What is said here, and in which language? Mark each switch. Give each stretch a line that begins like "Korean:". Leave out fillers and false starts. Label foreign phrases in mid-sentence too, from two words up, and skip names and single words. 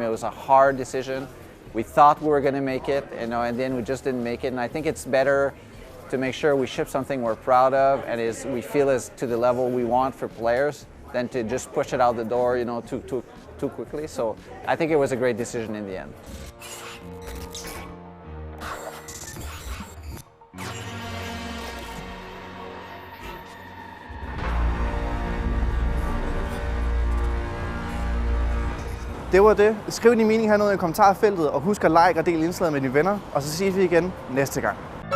English: It was a hard decision. We thought we were going to make it, and then we just didn't make it. And I think it's better to make sure we ship something we're proud of and we feel is to the level we want for players, than to just push it out the door, too quickly. So I think it was a great decision in the end.
Danish: Det var det. Skriv din mening hernede i kommentarfeltet, og husk at like og dele indslaget med dine venner, og så ses vi igen næste gang.